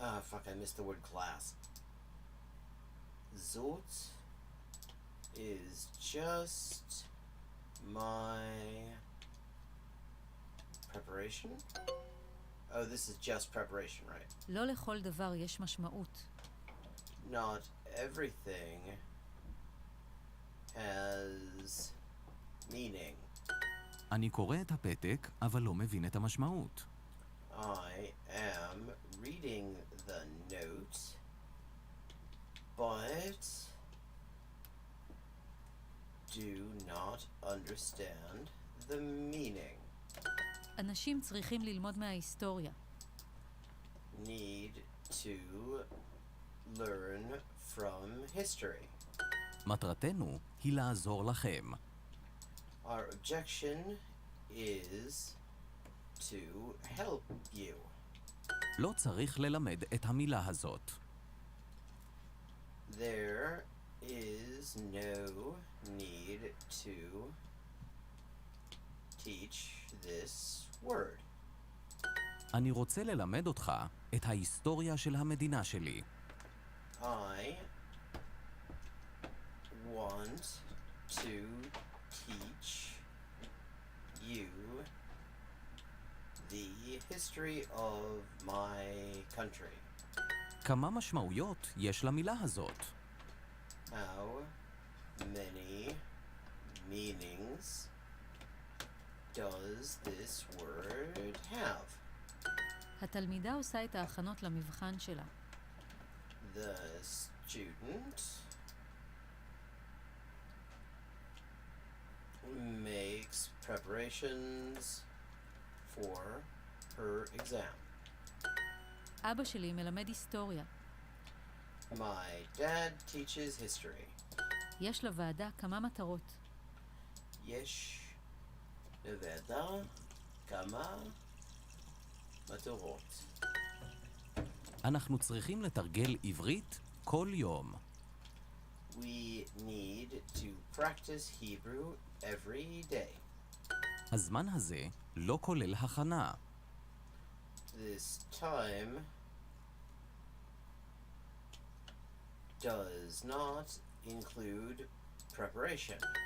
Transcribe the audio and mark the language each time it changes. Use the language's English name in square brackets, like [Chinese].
[English] Fuck, I missed the word class. Zot is just my preparation? Oh, this is just preparation, right? [Hebrew] לא לכל דבר יש משמעות. [English] Not everything has meaning. [Hebrew] אני קורא את הפתק, אבל לא מבין את המשמעות. [English] I am reading the note, but do not understand the meaning. [Hebrew] אנשים צריכים ללמוד מההיסטוריה. [English] Need to learn from history. [Hebrew] מטרתנו היא לעזור לכם. [English] Our objection is to help you. [Hebrew] לא צריך ללמד את המילה הזאת. [English] There is no need to teach this word. [Hebrew] אני רוצה ללמד אותך את ההיסטוריה של המדינה שלי. [English] I want to teach you the history of my country. [Hebrew] כמה משמעויות יש למילה הזאת? [English] How many meanings does this word have? [Hebrew] התלמידה עושה את ההכנות למבחן שלה. [English] The student makes preparations for her exam. [Hebrew] אבא שלי מלמד היסטוריה. [English] My dad teaches history. [Hebrew] יש לוועדה כמה מטרות. יש לוועדה כמה מטרות. אנחנו צריכים לתרגל עברית כל יום. [English] We need to practice Hebrew every day. [Hebrew] הזמן הזה לא כולל הכנה. [English] This time does not include preparation.